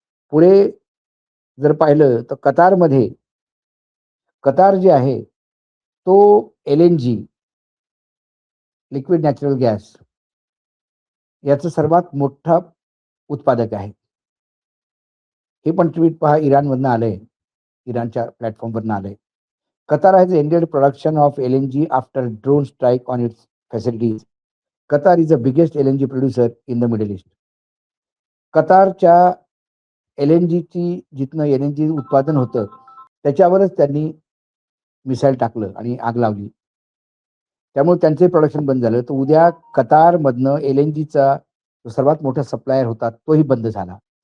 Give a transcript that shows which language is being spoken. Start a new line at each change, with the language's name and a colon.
Marathi: पुढे जर पाहिलं तर कतारमध्ये कतार जे आहे, तो LNG लिक्विड नॅचरल गॅस याचं सर्वात मोठा उत्पादक आहे. हे पण ट्वीट पहा, इराणमधनं आलंय. इराणच्या प्लॅटफॉर्मवरनं आलंय.
English: Qatar has ended production of LNG after drone strike on its facilities. Qatar is the biggest LNG producer in the Middle East.
Marathi: कतारच्या LNGची जिथनं LNG उत्पादन होतं, त्याच्यावरच त्यांनी मिसाईल टाकलं आणि आग लावली. त्यामुळे त्यांचे प्रोडक्शन बंद झालं. तर उद्या कतारमधनं LNGचा जो सर्वात मोठा सप्लायर होता, तोही बंद झाला.